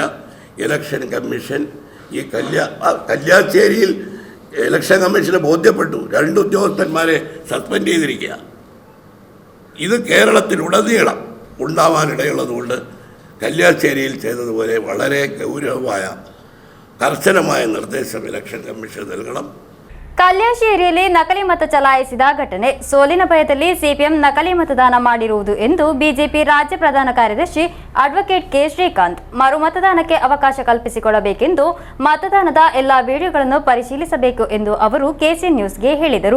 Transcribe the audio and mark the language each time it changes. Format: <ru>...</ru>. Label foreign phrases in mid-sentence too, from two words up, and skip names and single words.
<ml>ഇലക്ഷൻ കമ്മീഷൻ ഈ കല്യാശ്ശേരിയിൽ ഇലക്ഷൻ കമ്മീഷന് ബോധ്യപ്പെട്ടു. 2 ഉദ്യോഗസ്ഥന്മാരെ സസ്പെൻഡ് ചെയ്തിരിക്കുക. ഇത് കേരളത്തിലുടനീളം ഉണ്ടാവാനിടയുള്ളതുകൊണ്ട് കല്യാശ്ശേരിയിൽ ചെയ്തതുപോലെ വളരെ ഗൗരവമായ കർശനമായ നിർദ്ദേശം ഇലക്ഷൻ കമ്മീഷൻ നൽകണം.</ml> <kn>ಕಲ್ಯಾಶ್ಶೇರಿಯಲ್ಲಿ ನಕಲಿ ಮತ ಚಲಾಯಿಸಿದ ಘಟನೆ, ಸೋಲಿನ ಭಯದಲ್ಲಿ ಸಿಪಿಎಂ ನಕಲಿ ಮತದಾನ ಮಾಡಿರುವುದು ಎಂದು ಬಿಜೆಪಿ ರಾಜ್ಯ ಪ್ರಧಾನ ಕಾರ್ಯದರ್ಶಿ ಅಡ್ವೊಕೇಟ್ ಕೆ ಶ್ರೀಕಾಂತ್ ಮರು ಮತದಾನಕ್ಕೆ ಅವಕಾಶ ಕಲ್ಪಿಸಿಕೊಡಬೇಕೆಂದು ಮತದಾನದ ಎಲ್ಲ ವಿಡಿಯೋಗಳನ್ನು ಪರಿಶೀಲಿಸಬೇಕು ಎಂದು ಅವರು ಕೆಸಿ ನ್ಯೂಸ್ಗೆ ಹೇಳಿದರು.</kn>